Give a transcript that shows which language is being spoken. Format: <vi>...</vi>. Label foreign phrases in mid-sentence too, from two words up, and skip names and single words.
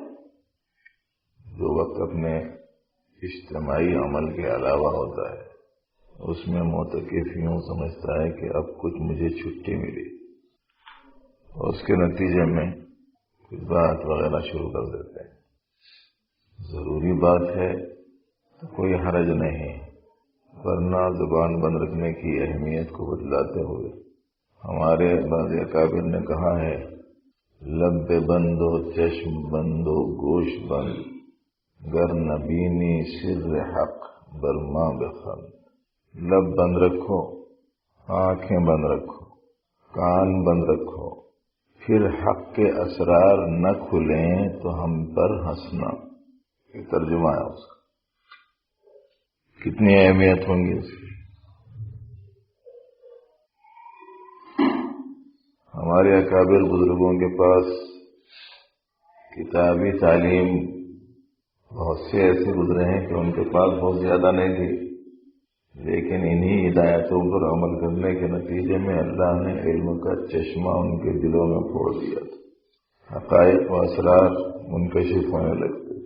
<ur>جو وقت اپنے اجتماعی عمل کے علاوہ ہوتا ہے اس میں معتکف یوں سمجھتا ہے کہ اب کچھ مجھے چھٹی ملی، اور اس کے نتیجے میں کچھ بات وغیرہ شروع کر دیتے ہیں۔ ضروری بات ہے تو کوئی حرج نہیں، ورنہ زبان بند رکھنے کی اہمیت کو بتلاتے ہوئے ہمارے بعض اکابر نے کہا ہے،</ur> <fa>لب بند و چشم بند و گوش بند، گر نبینی سر حق برما بخند۔</fa> <ur>لب بند رکھو، آنکھیں بند رکھو، کان بند رکھو، پھر حق کے اسرار نہ کھلیں تو ہم پر ہنسنا۔ یہ ترجمہ ہے اس کا۔ کتنی اہمیت ہوں گی اس کی۔ ہمارے اکابر بزرگوں کے پاس کتابی تعلیم بہت سے ایسے گزرے ہیں کہ ان کے پاس بہت زیادہ نہیں تھی، لیکن انہی ہدایتوں پر عمل کرنے کے نتیجے میں اللہ نے علم کا چشمہ ان کے دلوں میں پھوڑ دیا تھا، حقائق و اسرار منکشف ہونے لگتے۔</ur>